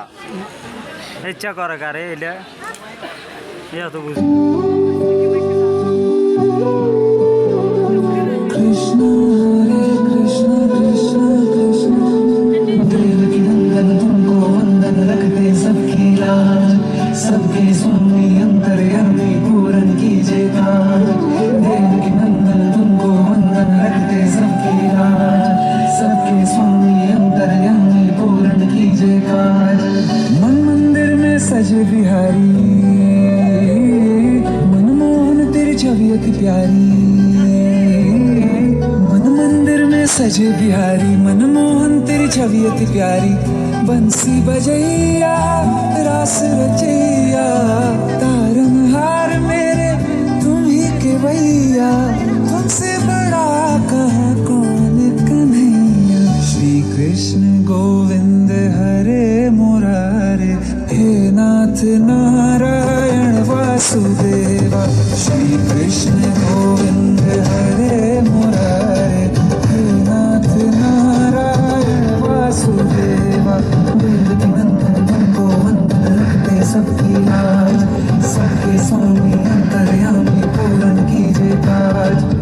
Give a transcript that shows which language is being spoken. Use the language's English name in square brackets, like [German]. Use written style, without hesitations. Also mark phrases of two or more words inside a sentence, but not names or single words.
[Bangla] ইচ্ছা করে কারে এটা এটা তো বুঝি [Hindi] कृष्ण हरे कृष्ण कृष्ण कृष्ण देवकी नंदन तुमको वंदन रखते सबकी लाज सबके स्वामी अंतर्यामी पूरन कीजिए काज देवकी नंदन तुमको वंदन रखते सबकी लाज सबके स्वामी अंतर्यामी पूरन कीजिए काज मन मंदिर में सजे बिहारी मनमोहन तेरी छवि अति प्यारी सजे बिहारी मनमोहन तेरी छवि अति प्यारी बंसी बजैया रास रचैया तारनहार मेरे तुम ही के भैया तुमसे बड़ा कहाँ कौन कन्हैया श्री कृष्ण गोविंद हरे मुरारे हे नाथ नारायण वासुदेवा श्री कृष्ण गोविंद हरे मुरारे नारायण वासुदेवा देवकी नंदन तुमको वंदन रखते सबकी लाज सबके स्वामी अंतर्यामी पूरन कीजिए काज